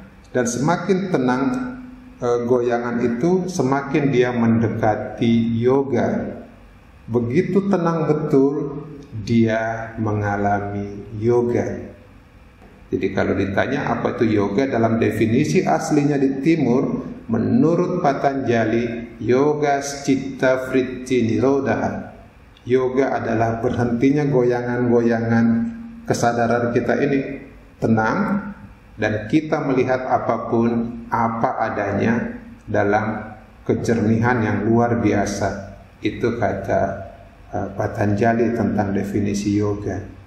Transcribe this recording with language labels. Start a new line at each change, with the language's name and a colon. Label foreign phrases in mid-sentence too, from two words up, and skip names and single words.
Indonesian: Dan semakin tenang goyangan itu, semakin dia mendekati yoga. Begitu tenang betul, dia mengalami yoga. Jadi kalau ditanya apa itu yoga, dalam definisi aslinya di timur, menurut Patanjali,
Sanskrit: yoga citta vritti nirodha.
Indonesian: Yoga adalah berhentinya goyangan-goyangan kesadaran kita ini, tenang, dan kita melihat apapun apa adanya dalam kejernihan yang luar biasa. Itu kata Patanjali tentang definisi yoga.